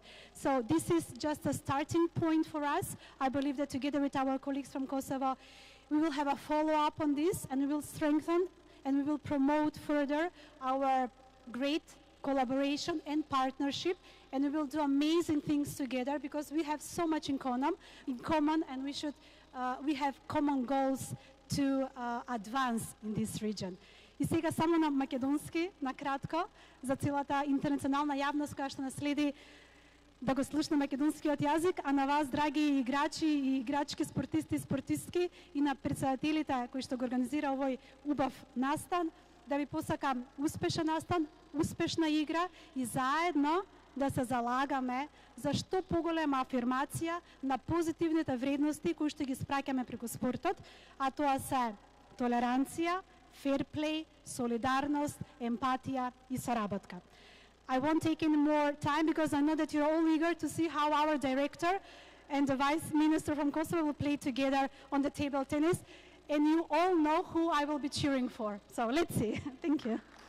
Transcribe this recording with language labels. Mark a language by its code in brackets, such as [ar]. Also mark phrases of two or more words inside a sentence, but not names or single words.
[en] So this is just a starting point for us. I believe that together with our colleagues from Kosovo, we will have a follow-up on this, and we will strengthen and we will promote further our great collaboration and partnership, and we will do amazing things together because we have so much in common, and we have common goals to advance in this region. [mk] И сега само на македонски, накратко, за целата интернационална јавност која што нас следи, да го слушна македонскиот јазик, а на вас, драги играчи и играчки, спортисти и спортистки, и на председателите кои што го организира овој убав настан, да ви посакам успешен настан, успешна игра и заедно да се залагаме за што поголема афирмација на позитивните вредности кои што ги спраќаме преку спортот, а тоа се толеранција, [en] fair play, [mk] солидарност, емпатија и саработка. [en] I won't take any more time because I know that you're all eager to see how our director and the Vice Minister from Kosovo will play together on the table tennis. And you all know who I will be cheering for. So let's see. Thank you.